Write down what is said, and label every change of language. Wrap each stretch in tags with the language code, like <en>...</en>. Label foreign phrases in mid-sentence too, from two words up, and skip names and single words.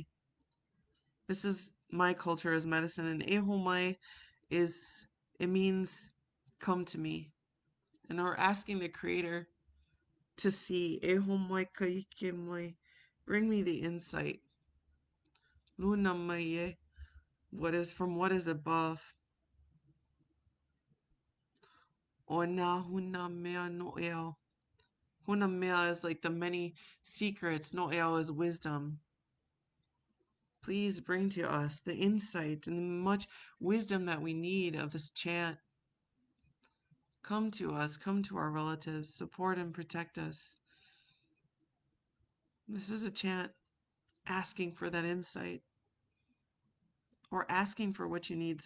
<en>This is my culture as medicine, and Ehomai it means come to me. And we're asking the Creator to see</en> <haw>Ehomai kaikemai,</haw> <en>bring me the insight. Lunamaye, what is above.</en> <haw>Ona huna mea no eo. Huna mea</haw> <en>is like the many secrets.</en> <haw>No eo</haw> <en>is wisdom. Please bring to us the insight and the much wisdom that we need of this chant. Come to us, come to our relatives, support and protect us. This is a chant asking for that insight or asking for what you need.</en>